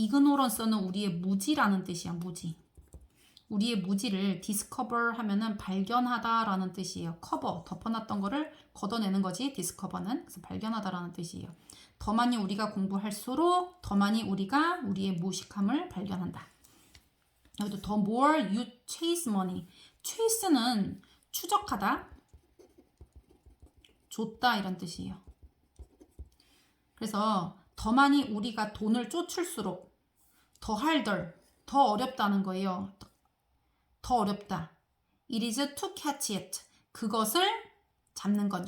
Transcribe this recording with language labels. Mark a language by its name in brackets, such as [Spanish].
[Korean] ignorance는 우리의 무지라는 뜻이야. 무지. 우리의 무지를 discover 하면은 발견하다라는 뜻이에요. cover, 덮어놨던 거를 걷어내는 거지. discover는. 그래서 발견하다라는 뜻이에요. 더 많이 우리가 공부할수록 더 많이 우리가 우리의 무식함을 발견한다. 여기도 [English] the more you chase money. [Korean] chase는 추적하다, 줬다 이런 뜻이에요. 그래서 더 많이 우리가 돈을 쫓을수록 더 harder, 더 어렵다는 거예요. 더 어렵다. [English] It is to catch it. [Korean] 그것을 잡는 것.